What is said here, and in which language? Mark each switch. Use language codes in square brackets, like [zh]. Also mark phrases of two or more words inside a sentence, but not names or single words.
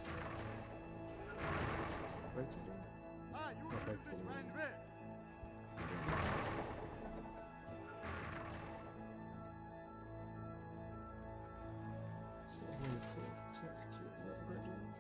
[en] Where's it? [mn] Та юу хийж байна вэ? [en] So it needs to attack you a little bit.